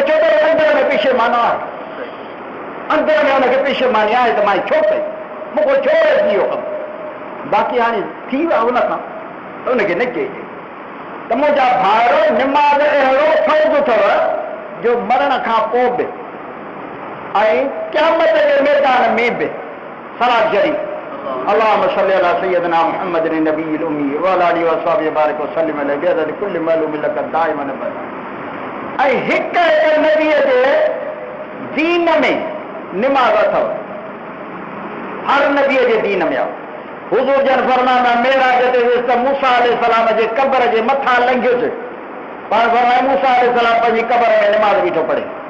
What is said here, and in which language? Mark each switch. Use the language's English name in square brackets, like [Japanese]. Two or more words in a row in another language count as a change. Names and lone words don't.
[Sindhi] चओ त अंदर में पेशेमानो आहे अंदर में हुनखे पेशेमानी आहे त मां छो कई मूंखे छो थी वियो कमु बाक़ी हाणे थी वियो हुन खां त हुनखे न चइजे त मुंहिंजा भाउर निमाज़ अहिड़ो फ़र्ज़ु अथव जो मरण खां पोइ बि ऐं क़यामत जे मैदान में बि सलात शरीफ़ [Arabic] اللهم صل على سيدنا محمد النبي الأمي وعلى آله وصحبه وبارك وسلم عليه بعدد كل معلوم لك دائما أبدا [Sindhi] ऐं हिकु नबीअ जे दीन में निमाज़ अथव हर नबीअ जे दीन में आहे हुज़ूर जन फरमाया मेराज ते वियुसि त मूसा अलैहिस्सलाम जे क़ब्र जे मथां लंघियुसि पाण फरमाया मूसा अलैहिस्सलाम पंहिंजी क़ब्र में निमाज़ बीठो पढ़े